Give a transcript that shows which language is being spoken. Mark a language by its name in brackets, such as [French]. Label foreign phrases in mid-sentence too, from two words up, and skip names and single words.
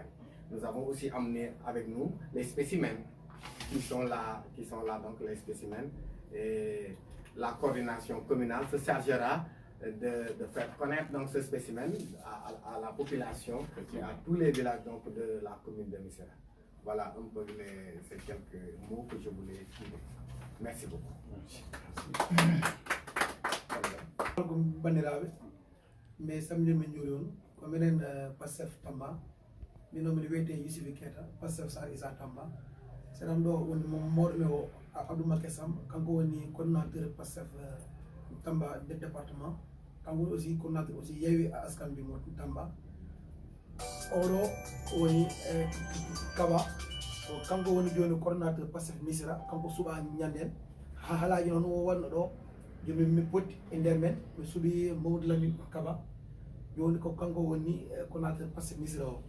[French] Nous avons aussi amené avec nous les spécimens qui sont là donc les spécimens, et la coordination communale se chargera de faire connaître donc ce spécimen à la population et à tous les villages donc de la commune de Missirah. Voilà un peu ces quelques mots que je voulais dire. Merci beaucoup. [Fula] Mais samedi min joni on ko minen PASTEF Tamba mino mi wiyete Youssoufi Keita PASTEF Saré-Issa Tamba seɗam ɗo woni mawɗo o Abdou Mbacké Samb kanko woni coordinateur PASTEF Tamba département, kanko [French] aussi coordinateur aussi [Fula] Yewwi Askan Wi mo Tamba. Oɗo woni Kaba kanko woni joni coordinateur PASTEF Missirah, kanko suuɓa ñanden ha haalaji noon o wonno ɗo joni mi potti e nder men mi suuɓi Mamadou Lamine Kaba joni ko kanko woni coordinateur PASTEF Missirah o.